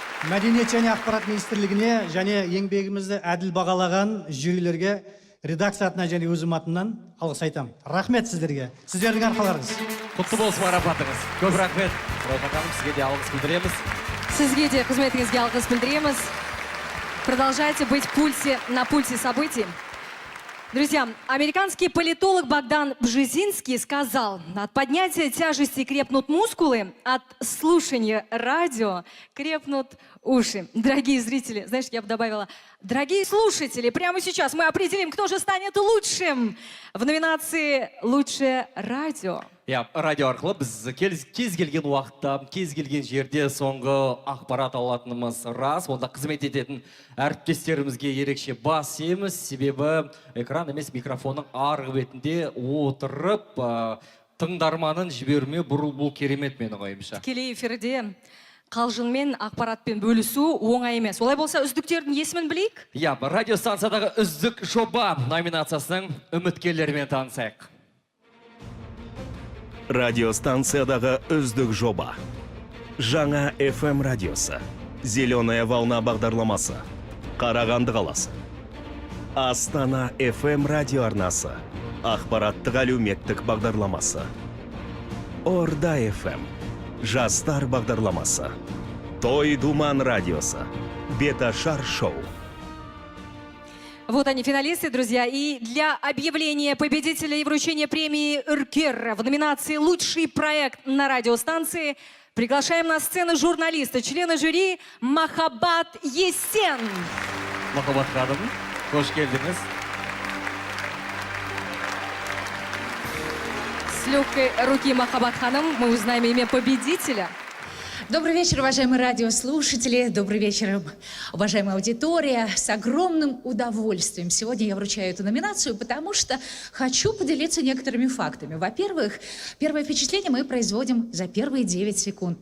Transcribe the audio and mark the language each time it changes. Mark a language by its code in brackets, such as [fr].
[kk] Мәдениет және ақпарат министрлігіне және еңбегімізді әділ бағалаған жюрилерге, редакция атынан және өзім атынан алғыс айтамын. Рахмет сіздерге. Сіздердің арқаларыңыз. Құтты болсын марапатыңыз. Көп рахмет. Сізге де алғыс білдіреміз. Сізге де қызметіңізге алғыс білдіреміз. [ru] Продолжайте быть на пульсе событий. Друзья, американский политолог Богдан Бжезинский сказал: от поднятия тяжести крепнут мускулы, от слушания радио крепнут уши. Дорогие зрители, знаешь, я бы добавила, дорогие слушатели, прямо сейчас мы определим, кто же станет лучшим в номинации «Лучшее радио». [kk] Радио арқылы біз кез келген уақытта, кез келген жерде соңғы ақпарат алатынымыз рас. Онда қызмет ететін әріптестерімізге ерекше бас иеміз. Себебі экран емес микрофонның арғы бетінде отырып, тыңдарманын жібермеу бұл керемет менің ойымша. Тікелей эфирде қалжыңмен ақпаратпен бөлісу оңай емес. Олай болса, үздіктердің есімін білейік? Радиостанциядағы үздік жоба номинациясының үміткерлерімен танысайық. Радиостанциядағы үздік жоба. Жаңа FM радиосы, Зеленая волна бағдарламасы, Қарағанды қаласы. Астана FM радио арнасы, ақпараттық әлеуметтік бағдарламасы. Орда FM, жастар бағдарламасы. Той Думан радиосы, Беташар шоу. [ru] Вот они, финалисты, друзья. И для объявления победителя и вручения премии «Үркер» в номинации «Лучший проект на радиостанции» приглашаем на сцену журналиста, члена жюри Махаббат Есен. [kk] Махаббат ханым, қош келдіңіз. [ru] легкой руки Махаббат Ханым мы узнаем имя победителя. Добрый вечер, уважаемые радиослушатели. Добрый вечер, уважаемая аудитория. С огромным удовольствием сегодня я вручаю эту номинацию, потому что хочу поделиться некоторыми фактами. Во-первых, первое впечатление мы производим за первые 9 секунд.